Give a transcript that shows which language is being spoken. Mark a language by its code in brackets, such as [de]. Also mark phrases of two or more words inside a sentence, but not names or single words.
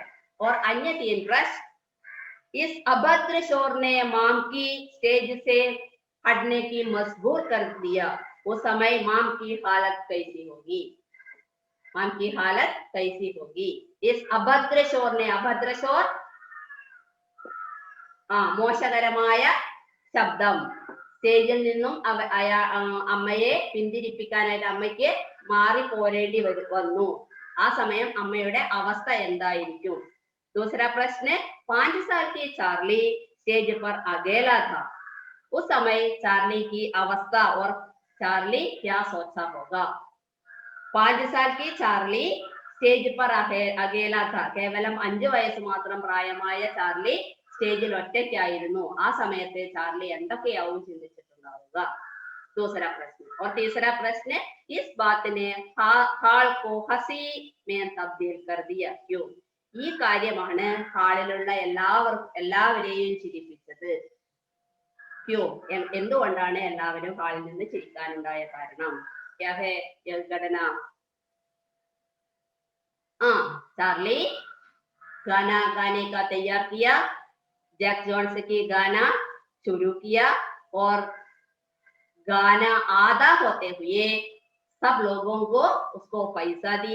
[hi] और अन्य 3 प्रश्न। इस अभद्र शोर ने मां की स्टेज से हटने की मजबूर कर दिया। उस समय मां की हालत कैसी होगी? मां की हालत कैसी होगी? इस अभद्र शोर ने, अभद्र शोर [ml] മോശകരമായ ശബ്ദം, സ്റ്റേജിൽ നിന്നും അമ്മയെ പിന്തിരിപ്പിക്കാനായിട്ട് അമ്മയ്ക്ക് മാറി പോരേണ്ടി വന്നു. ആ സമയം അമ്മയുടെ അവസ്ഥ എന്തായിരിക്കും? [hi] दूसरा प्रश्न, 5 साल की चार्ली स्टेज पर अकेला था। उस समय चार्ली की अवस्था और चार्ली क्या सोचा होगा? 5 साल की चार्ली സ്റ്റേജ് पर अकेला था. [ml] കേവലം 5 വയസ്സ് മാത്രം പ്രായമായ ചാർലി സ്റ്റേജിൽ ഒറ്റയ്ക്കായിരുന്നു. ആ സമയത്ത് ചാർലി എന്തൊക്കെയാവും ചിന്തിച്ചിട്ടുണ്ടാവുക? [hi] दूसरा प्रश्न। और तीसरा प्रश्न, इस बात ने हाल को हंसी में तब्दील कर दिया क्यों? [ml] ഈ കാര്യമാണ് ഹാളിലുള്ള എല്ലാവരെയും ചിരിപ്പിച്ചത്. ക്യോ, എന്തുകൊണ്ടാണ് എല്ലാവരും ഹാളിൽ നിന്ന് ചിരിക്കാനുണ്ടായ കാരണം? [hi] क्या है यह घटना? चार्ली गाना गाने का तैयार किया, जैक जॉन्स की गाना शुरू किया और गाना आधा होते हुए सब लोगों को उसको पैसा दिया।